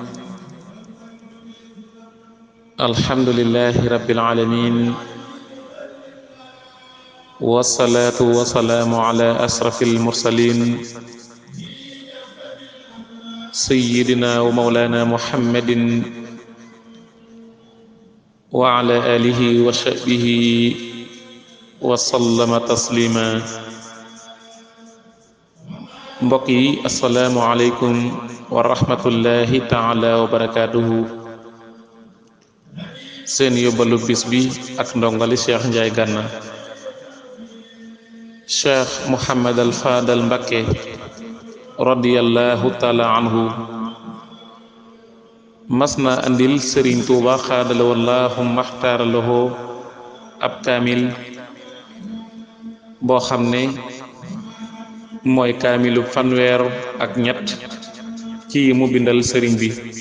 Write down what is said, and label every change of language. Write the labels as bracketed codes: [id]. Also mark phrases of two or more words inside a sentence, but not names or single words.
[ar] الحمد لله رب العالمين والصلاة والسلام على أشرف المرسلين سيدنا ومولانا محمد وعلى آله وصحبه وسلم تسليما. [wo] mbokk yi [ar] السلام عليكم ورحمة الله تعالى وبركاته. [wo] seen yóbbalu bis bi ak ndongali Cheikh Ndiaye Gana, Cheikh Mouhamad al Fadal Mbakke [ar] رضي الله تعالى عنه [wo] mas na andil Sëriñ Tuuba [ar] خادل والله مختارله أب كامل [wo] boo xam ne mooy kaamilu fanweer ak ñett ci yi mu bindal sëriñ bi.